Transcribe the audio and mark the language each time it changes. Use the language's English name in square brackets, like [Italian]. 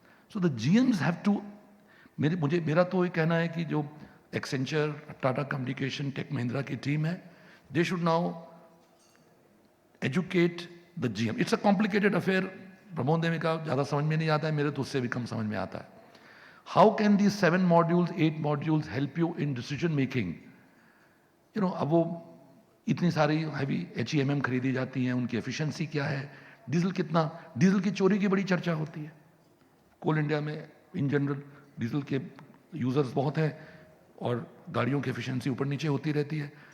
[English] so the GMs have to, [Hindi] मेरा तो ये कहना है कि जो Accenture, Tata communication, take Mahindra की टीम है, [English] They should now educate the GM. It's a complicated affair. [Hindi] Pramod ने कहा ज़्यादा समझ में नहीं आता है, मेरे तो उससे भी कम समझ में आता है. [English] How can these 7 modules, 8 modules help you in decision making? [Hindi] अब वो इतनी सारी हैवी HEMM खरीदी जाती हैं, उनकी एफिशिएंसी क्या है, डीजल कितना, डीजल की चोरी की बड़ी चर्चा होती है. कोल इंडिया में [English] in general [Hindi] डीजल के यूजर्स बहुत हैं और गाड़ियों की एफिशिएंसी ऊपर नीचे होती रहती है.